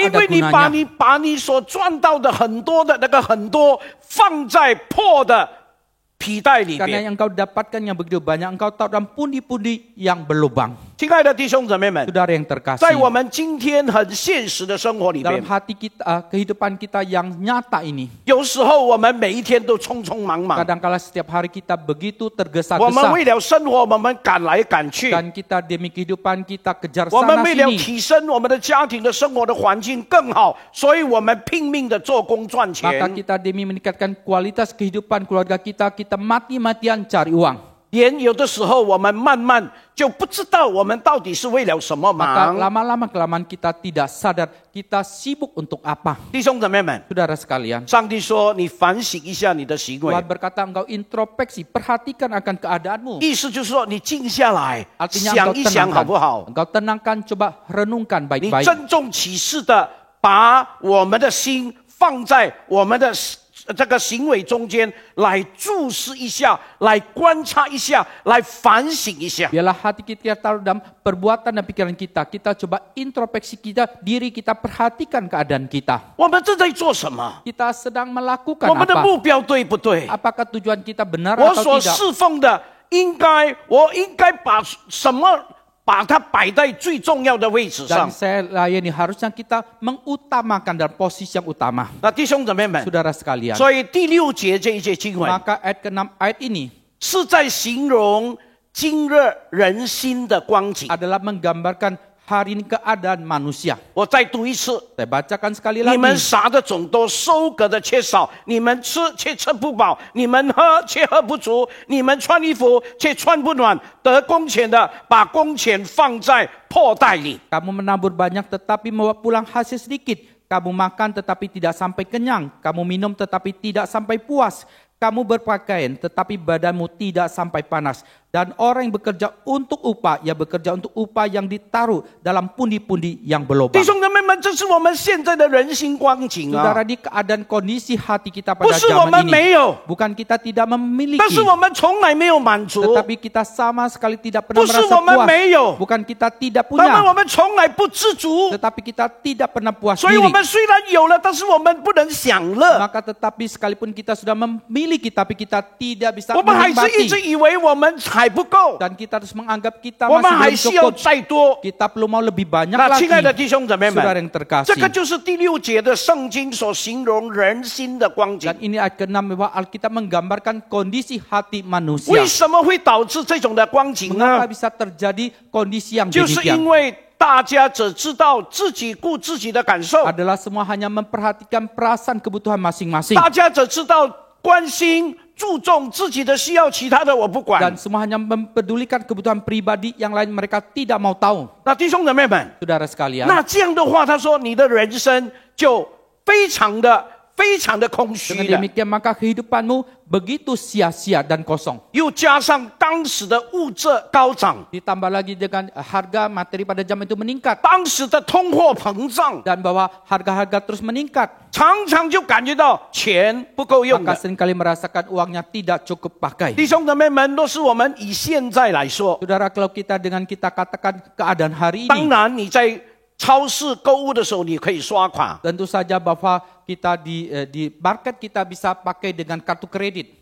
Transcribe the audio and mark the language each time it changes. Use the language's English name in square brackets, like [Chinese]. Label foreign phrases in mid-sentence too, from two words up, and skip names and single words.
[Chinese] 因 [Indonesian] ada [Chinese] 为你把 [Indonesian] gunanya. [Chinese] 你所赚到的很多的那个很多放在破的皮带里 [Indonesian] Karena [Chinese] 边。 [Indonesian] yang engkau dapatkan yang begitu banyak, engkau taruh dalam pundi-pundi yang berlubang. ” [Chinese] 亲爱的弟兄姊妹们， [Indonesian] Saudara yang [Chinese] 在我 [Indonesian] terkasih, [Chinese] 们今天很现实的生活里 [Indonesian] dalam [Chinese] 边， [Indonesian] hati kita, kehidupan kita yang nyata ini, [Chinese] 有时候我们每一天都匆匆忙忙， [Indonesian] kadangkala setiap hari kita begitu [Chinese] 我们 [Indonesian] tergesa-gesa. [Chinese] 为了生活，我们赶来赶去。 [Indonesian] Dan kita demi kehidupan kita kejar [Chinese] 我们 [Indonesian] sana [Chinese] 为了 [Indonesian] sini. [Chinese] 提升我们的家庭的生活的环境更好，所以我们拼命的做工赚 [Indonesian] Maka [Chinese] 钱， [Indonesian] kita demi meningkatkan kualitas kehidupan keluarga kita, kita mati-matian cari uang. [Chinese] 连有的时候我们慢慢就不知道我们到底是为了什么 [Indonesian] Maka [Chinese] 忙。 [Indonesian] lama-lama kelamaan kita tidak sadar kita sibuk untuk apa. [Chinese] 弟兄姊妹们， [Indonesian] Saudara sekalian, [Chinese] 上帝说你反省一下你的行为， [Indonesian] Tuhan berkata engkau introspeksi, perhatikan akan keadaanmu. [Chinese] 意思就是说你静下来 [Indonesian] Artinya [Chinese] 想 [Indonesian] engkau [Chinese] 一想好不好？ [Indonesian] Engkau tenangkan, coba renungkan [Chinese] 你 [Indonesian] baik-baik. [Chinese] 郑重其事的把我们的心放在我们的这个行为中间来注视一下，来观察一下，来反省一下。 [Indonesian] Biarlah hati kita taruh dalam perbuatan dan pikiran kita. Kita coba introspeksi kita, diri kita perhatikan keadaan kita. [Chinese] 我们正在做什么？ [Indonesian] Kita sedang melakukan [Chinese] 我们的 [Indonesian] apa? [Chinese] 目标对不对？ [Indonesian] Apakah tujuan kita benar [Chinese] 我 [Indonesian] atau [Chinese] 所 [Indonesian] tidak? [Chinese] 侍奉的，我应该把什么把它摆在最重要的位置上 [Indonesian] Dan？saya layani harusnya kita mengutamakan dalam posisi yang utama. [Chinese] 那弟兄姊妹们， [Indonesian] Saudara sekalian. [Chinese] 所以第6节这一节经文 [Indonesian] Maka ayat ke-6 ayat ini [Chinese] 是在形容今日人心的光景。 [Indonesian] adalah menggambarkan hari ini keadaan manusia. [Chinese] 我再读一次。 [Indonesian] Saya bacakan sekali [Chinese] 你们 [Indonesian] lagi. [Chinese] 撒的种多，收割的却少；你们吃却吃不饱，你们喝却喝不足，你们穿衣服却穿不暖。得工钱的把工钱放在破袋里。 [Indonesian] Kamu menabur banyak tetapi membawa pulang hasil sedikit. Kamu makan tetapi tidak sampai kenyang. Kamu minum tetapi tidak sampai puas. Kamu berpakaian tetapi badanmu tidak sampai panas. Dan orang yang bekerja untuk upah, ia bekerja untuk upah yang ditaruh dalam pundi-pundi yang berlobang. [Chinese] 弟兄姊妹们，这是我们现在的人心光景啊！ [Indonesian] Saudara, di keadaan kondisi hati kita [Chinese] 不 [Indonesian] pada [Chinese] 是我 [Indonesian] zaman [Chinese] 们没 [Indonesian] ini, [Chinese] 有， [Indonesian] bukan kita tidak [Chinese] 但 [Indonesian] memiliki, [Chinese] 是我们从来没有满足。 [Indonesian] tetapi kita sama sekali tidak [Chinese] 不 [Indonesian] pernah [Chinese] 是 [Indonesian] merasa [Chinese] 我们 [Indonesian] puas. [Chinese] 没有， [Indonesian] Bukan kita tidak [Chinese] 但是 [Indonesian] punya, [Chinese] 我们从来不知足。 [Indonesian] tetapi kita tidak pernah puas [Chinese] 所以我 [Indonesian] diri. [Chinese] 们虽然有了，但是我们不能享乐。 [Indonesian] Maka tetapi sekalipun kita sudah memiliki, tapi kita tidak bisa [Chinese] 我们还是一直 [Indonesian] menikmati. [Chinese] 以为我们还不够， [Indonesian] Dan kita terus menganggap kita [Chinese] 我们还 [Indonesian] masih [Chinese] 需要 [Indonesian] belum cukup. [Chinese] 再多。 [Indonesian] Kita perlu mau lebih banyak [Chinese] 那 [Indonesian] lagi. [Chinese] 亲爱的弟兄姊妹 [Indonesian] Saudara [Chinese] 们， [Indonesian] yang terkasih. [Chinese] 这个就是第6节的圣经所形容人心的光景 [Indonesian] Dan。ini ayat ke-6 bahwa Alkitab menggambarkan kondisi hati manusia. [Chinese] 为什么会导致这种的光景 [Indonesian] Mengapa [Chinese] 呢？ [Indonesian] bisa terjadi kondisi yang [Chinese] 就是因 [Indonesian] demikian? [Chinese] 为大家只知道自己顾自己的感受， [Indonesian] Adalah semua hanya memperhatikan perasaan kebutuhan masing-masing. [Chinese] 大家只知道关心、注重自己的需要，其他的我不管 [Indonesian] Dan。semua hanya mempedulikan kebutuhan pribadi, yang lain mereka tidak mau tahu. [Chinese] 那弟兄姊妹们， [Indonesian] Saudara sekalian, [Chinese] 那这样的话，他说你的人生就非常的空虚 [Indonesian] dengan [Chinese] 了。 [Indonesian] demikian maka kehidupanmu begitu sia-sia dan kosong. [Chinese] 又加上当时的物质高涨， [Indonesian] Ditambah lagi dengan harga materi pada zaman itu meningkat. [Chinese] 当时的通货膨胀， [Indonesian] Dan bahwa harga-harga terus meningkat. [Chinese] 常常就感觉到钱不够用 [Indonesian] Maka [Chinese] 的。 [Indonesian] seringkali merasakan uangnya tidak cukup pakai. [Chinese] 弟兄姊妹们，若是我们以现在来说， [Indonesian] Saudara, kalau kita katakan keadaan hari [Chinese] 当 [Indonesian] ini, [Chinese] 然你在超市购物的时候，你可以刷卡。 [Indonesian] tentu saja bahwa kita di market kita bisa pakai dengan kartu kredit.